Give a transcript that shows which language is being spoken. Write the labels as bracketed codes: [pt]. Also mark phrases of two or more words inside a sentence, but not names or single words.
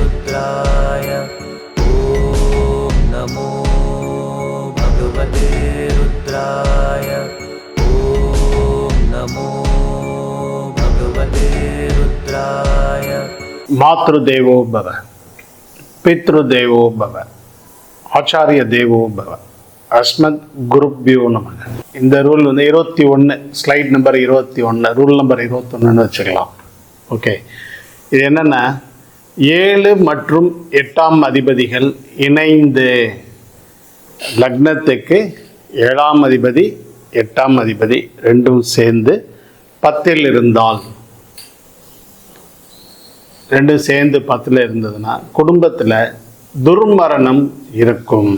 [sa] रुद्राय ॐ नमो भगवते रुद्राय ॐ नमो भगवते रुद्राय। मातृदेवो भव, पितृदेवो भव, आचार्य देवो भव, अस्मत् गुरुभ्यो नमः. [ta] இந்த ரூல் வந்து 21, [en] slide number [ta] 21, [en] rule number [ta] 21 வச்சுக்கலாம். ஓகே, இது என்னென்னா 7 மற்றும் 8ஆம் அதிபதிகள் இணைந்து லக்னத்துக்கு 7ஆம் அதிபதி 8ஆம் அதிபதி ரெண்டும் சேர்ந்து 10ல் இருந்தால், ரெண்டும் சேர்ந்து 10ல் இருந்ததுன்னா குடும்பத்தில் துர்மரணம் இருக்கும்.